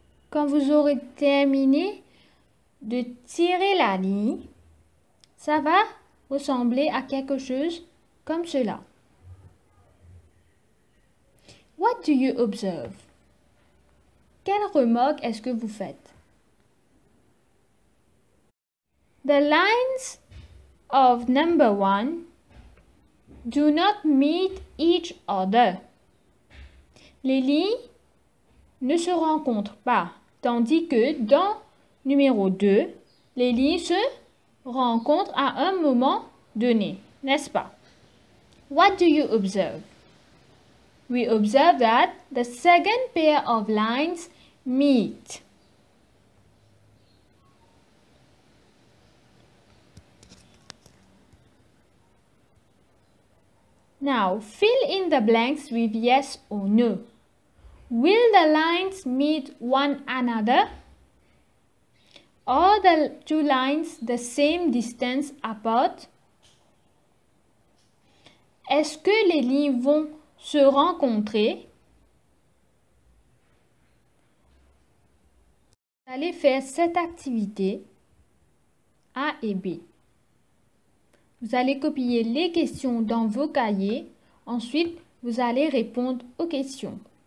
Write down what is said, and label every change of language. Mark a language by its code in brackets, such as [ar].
[fr] Quand vous aurez terminé de tirer la ligne, ça va ressembler à quelque chose comme cela. [en] What do you observe? [fr] Quelle remarque est-ce que vous faites? [en] The lines of number 1 do not meet each other. [fr] Les lignes ne se rencontrent pas. Tandis que dans numéro 2, les lignes se rencontrent à un moment donné, n'est-ce pas? [en] What do you observe? We observe that the second pair of lines meet. Now, fill in the blanks with yes or no. Will the lines meet one another? Are the two lines the same distance apart? [fr] Est-ce que les lignes vont se rencontrer? Vous allez faire cette activité A et B. Vous allez copier les questions dans vos cahiers. Ensuite, vous allez répondre aux questions.